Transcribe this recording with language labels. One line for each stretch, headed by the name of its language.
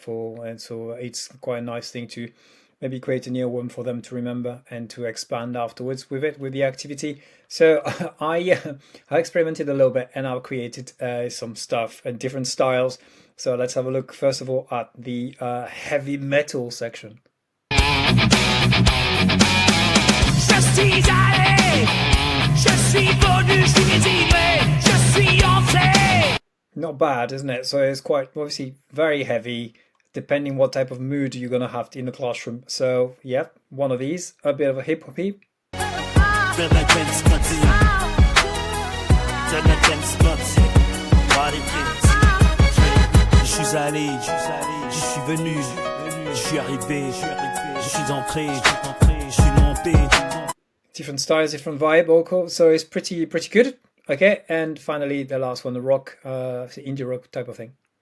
English: And so it's quite a nice thing to maybe create an earworm for them to remember and to expand afterwards with it, with the activity. So I experimented a little bit, and I've created some stuff and different styles. So let's have a look first of all at the heavy metal section.
French: Je suis allé, je suis venu, je suis arrivé, je suis entré.
English: Not bad, isn't it? So it's quite obviously very heavy, depending what type of mood you're gonna have in the classroom. So yeah, one of these, a bit of a hip hoppy.
French: Je suis allé, je suis venu, je suis arrivé, je suis entré, je suis monté.
English: Different styles, different vibe, vocal. So it's pretty good. Okay, and finally the last one, the rock, indie rock type of thing.